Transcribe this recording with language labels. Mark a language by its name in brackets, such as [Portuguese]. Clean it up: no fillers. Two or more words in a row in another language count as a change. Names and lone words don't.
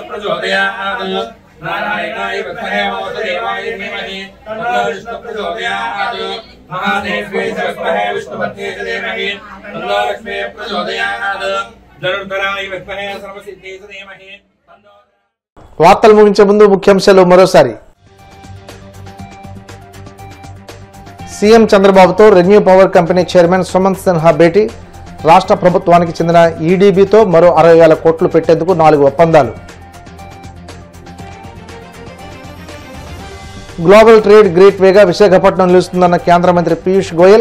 [Sanskrit] प्रचोदयात् नारायणाय विद्महे वासुदेवाय धीमहि तन्नः विष्णुः प्रचोदयात् महादेव्यै विद्महे विष्णुपत्न्यै धीमहि तन्नः लक्ष्मीः प्रचोदयात् धनुर्धराय विद्महे सर्वसिद्धियै धीमहि तन्नो. [Telugu] వార్తలు ముగించే ముందు ముఖ్యాంశాలు మరోసారి. సీఎం చంద్రబాబుతో రెన్యూ పవర్ కంపెనీ చైర్మన్ సుమంత్ సిన్హా భేటీ. రాష్ట్ర ప్రభుత్వానికి చెందిన ఈడీబీతో మరో 60,000 కోట్లు పెట్టేందుకు 4 ఒప్పందాలు. గ్లోబల్ ట్రేడ్ గ్రేట్ వేగా విశాఖపట్నం నిలుస్తుందన్న కేంద్ర మంత్రి పీయూష్ గోయల్.